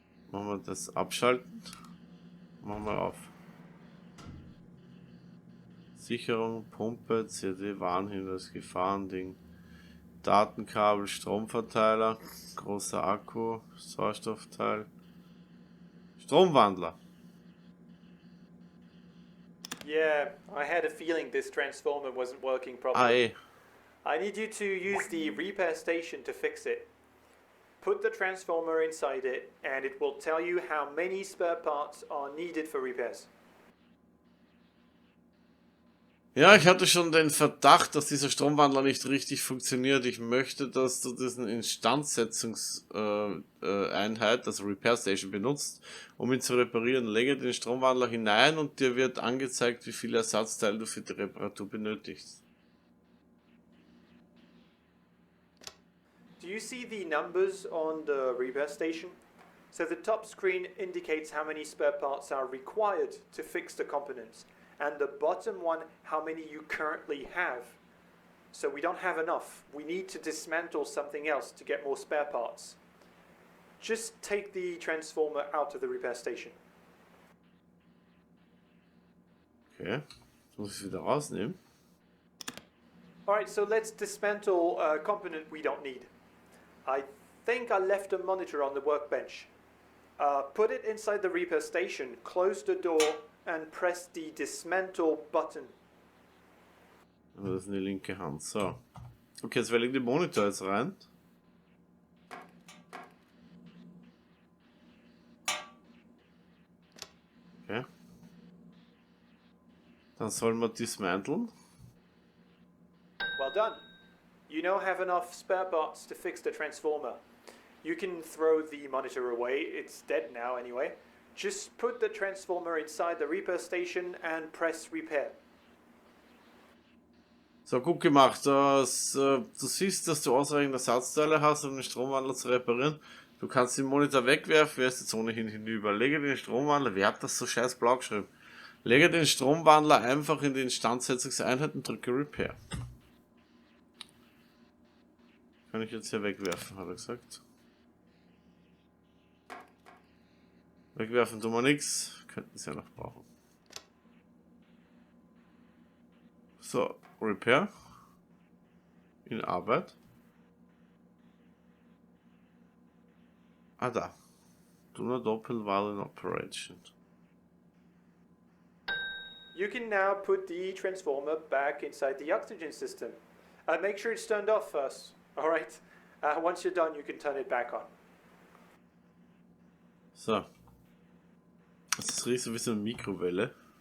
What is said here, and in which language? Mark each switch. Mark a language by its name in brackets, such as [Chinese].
[German] Machen wir das abschalten. Machen wir auf. Sicherung, Pumpe, CD, Warnhinweis, Gefahrending, Datenkabel, Stromverteiler, großer Akku, Sauerstoffteil, Stromwandler. [English] Yeah, I had a feeling this transformer wasn't working properly. I need you to use the repair station to fix it. Put the transformer inside it and it will tell you how many spare parts are needed for repairs. [German] Ja, ich hatte schon den Verdacht, dass dieser Stromwandler nicht richtig funktioniert. Ich möchte, dass du diesen Instandsetzungseinheit, also Repair Station, benutzt, um ihn zu reparieren. Lege den Stromwandler hinein und dir wird angezeigt, wie viele Ersatzteile du für die Reparatur benötigst. [English] Do you see the numbers on the repair station? So the top screen indicates how many spare parts are required to fix the components, and the bottom one how many you currently have. So we don't have enough. We need to dismantle something else to get more spare parts. Just take the transformer out of the repair station. [German] Okay, jetzt muss ich es wieder rausnehmen. [English] Alright, so let's dismantle a component we don't need. I think I left a monitor on the workbench. Put it inside the repair station, close the door and press the dismantle button. [German] Das ist eine linke Hand. So. Okay, jetzt wähle ich den Monitor jetzt rein. Okay. Dann soll man dismanteln. [English] Well done. You now have enough spare parts to fix the transformer. You can throw the monitor away, it's dead now anyway. Just put the transformer inside the repair station and press repair. [German] So, gut gemacht. Du siehst, dass du ausreichend Ersatzteile hast, um den Stromwandler zu reparieren. Du kannst den Monitor wegwerfen, wärst jetzt ohnehin hinüber. Lege den Stromwandler, wer hat das so scheiß blau geschrieben? Lege den Stromwandler einfach in die Instandsetzungseinheit und drücke Repair. Kann ich jetzt hier wegwerfen, hat er gesagt. Wegwerfen tun wir nichts. Könnten es ja noch brauchen. So, Repair. In Arbeit. Ah, da. [English] Do not open while in operation. You can now put the transformer back inside the oxygen system. Make sure it's turned off first. Alright? Once you're done, you can turn it back on. [German] So. Das riecht so wie so eine Mikrowelle.